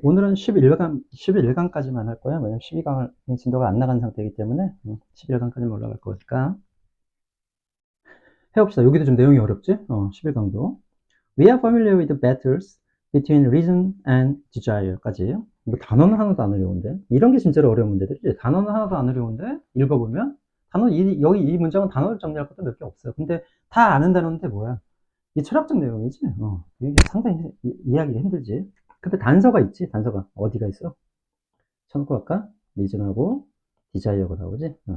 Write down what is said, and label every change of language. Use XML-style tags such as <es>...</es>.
<ko>오늘은 11강까지만 할 거야. 왜냐면 12강을 진도가 안 나간 상태이기 때문에 11강까지만 올라갈 거니까. 해봅시다. 여기도 좀 내용이 어렵지? 11강도.</ko> <en>We are familiar with the battles between reason and desire</en> <ko>까지. 뭐 단어는 하나도 안 어려운데. 이런 게 진짜로 어려운 문제들이지. 단어는 하나도 안 어려운데 읽어보면 여기 이 문장은 단어를 정리할 것도 몇 개 없어요. 근데 다 아는 단어인데 뭐야? 이 철학적 내용이지. 이게 상당히 이해하기가 힘들지. 근데 단서가 있지. 단서가 어디가 있어? 참고할까? 리즌하고 디자이어가 나오지.</ko>